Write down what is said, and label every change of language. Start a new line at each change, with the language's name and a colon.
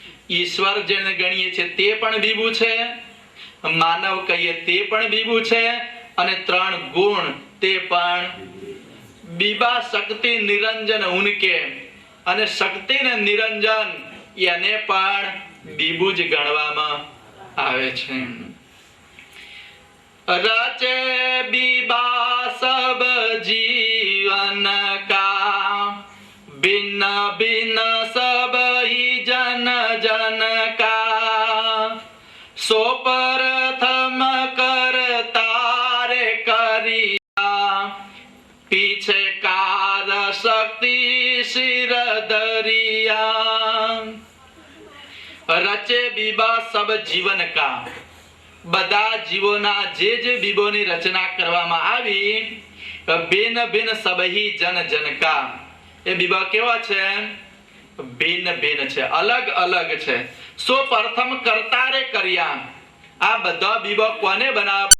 Gujarati: ઈશ્વર જેને ગણીએ છે તે પણ બીબુ છે, માનવ કહીએ તે પણ બીબુ છે, અને 3 ગુણ તે પણ બીબા શક્તિ નિરંજન ઉનકે. અને શક્તિ ને નિરંજન એને પણ બીબુ જ ગણવામાં આવે છે.
Hindi: रचे बीबा सब जीवन का भिन्न भिन्न सब ही जन जन का सो प्रथम करता रे करिया पीछे कार शक्ति शिर दरिया. रचे बीबा सब जीवन का.
Gujarati: બધા જીવોના જે બીબોની રચના કરવામાં આવી,
Hindi: ભિન્ન ભિન્ન સબહી જન જનકા.
Gujarati: એ બીબા કેવા છે? ભિન્ન ભિન્ન છે, અલગ અલગ છે.
Hindi: સો પ્રથમ કરતા રે કર્યા.
Gujarati: આ બધા બીબા કોને બનાવ્યા?